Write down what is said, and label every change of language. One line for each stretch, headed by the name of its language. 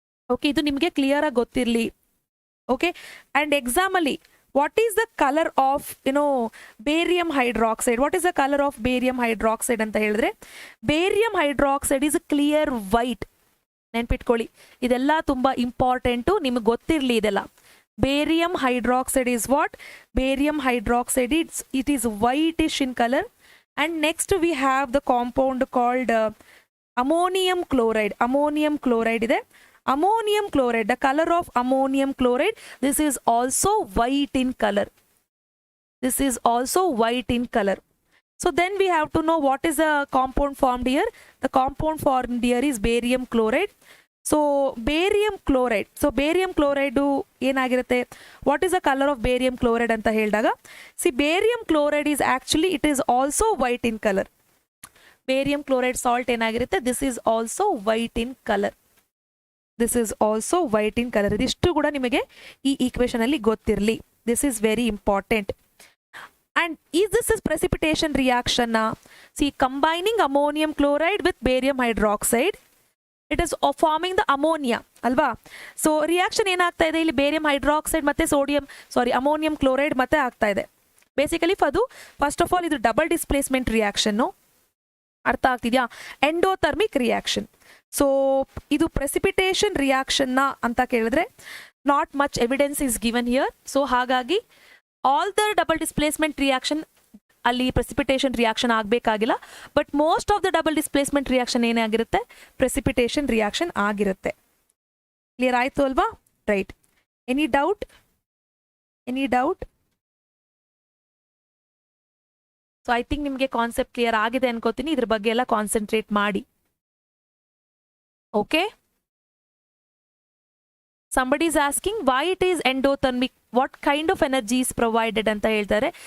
English: okay,
Kannada: ಇದು ನಿಮಗೆ
English: clear
Kannada: ಆಗಿ ಗೊತ್ತಿರಲಿ.
English: Okay, and exam ಅಲ್ಲಿ what is the colour of barium hydroxide? What is the colour of barium hydroxide
Kannada: ಅಂತ ಹೇಳಿದ್ರೆ,
English: Barium hydroxide is clear white.
Kannada: ನೆನ್ಪಿಟ್ಕೊಳ್ಳಿ, ಇದೆಲ್ಲ ತುಂಬಾ ಇಂಪಾರ್ಟೆಂಟು, ನಿಮಗೆ ಗೊತ್ತಿರಲಿ ಇದೆಲ್ಲ.
English: Barium hydroxide is what? Barium hydroxide, it is whitish in color. And next we have the compound called ammonium chloride. Ammonium chloride ಇದೆ. Ammonium chloride, the color of ammonium chloride, this is also white in color. This is also white in color. So then we have to know what is the compound formed here. The compound formed here is barium chloride.
Kannada: So barium chloride, barium chloride ಏನಾಗಿರುತ್ತೆ?
English: what is the colour of barium chloride
Kannada: ಅಂತ ಹೇಳಿದಾಗ,
English: Barium chloride is actually it is also white in colour. Barium chloride salt ಏನಾಗಿರುತ್ತೆ? This is also white in colour. This is also white in colour.
Kannada: ಇದಿಷ್ಟು ಕೂಡ ನಿಮಗೆ ಈ equation ಅಲ್ಲಿ ಗೊತ್ತಿರಲಿ.
English: This is very important. And is this is precipitation reaction? See, combining ammonium chloride with barium hydroxide, it is forming the ammonia, ಅಲ್ವಾ?
Kannada: So reaction ಏನಾಗ್ತಾ ಇದೆ ಇಲ್ಲಿ? ಬೇರಿಯಂ ಹೈಡ್ರಾಕ್ಸೈಡ್ ಮತ್ತೆ ಅಮೋನಿಯಂ ಕ್ಲೋರೈಡ್ ಮತ್ತೆ ಆಗ್ತಾ ಇದೆ.
English: Basically ಅದು first of all ಇದು double displacement reaction.
Kannada: ಅರ್ಥ ಆಗ್ತಿದ್ಯಾ?
English: Endothermic reaction. So ಇದು precipitation reaction
Kannada: ಅಂತ ಕೇಳಿದ್ರೆ
English: Not much evidence is given here. So ಹಾಗಾಗಿ all the double displacement reaction ಅಲ್ಲಿ precipitation reaction ಆಗಬೇಕಾಗಿಲ್ಲ. But most of the double displacement reaction ಏನಾಗಿರುತ್ತೆ? Precipitation reaction ಆಗಿರುತ್ತೆ. Clear
Kannada: ಆಯ್ತು ಅಲ್ವಾ?
English: Right. Any doubt? So I think ನಿಮಗೆ concept clear
Kannada: ಆಗಿದೆ ಅನ್ಕೋತೀನಿ. ಇದ್ರ ಬಗ್ಗೆ ಎಲ್ಲ ಕಾನ್ಸಂಟ್ರೇಟ್ ಮಾಡಿ.
English: okay, somebody is asking why it is endothermic, what kind of energy is provided
Kannada: ಅಂತ ಹೇಳ್ತಾರೆ.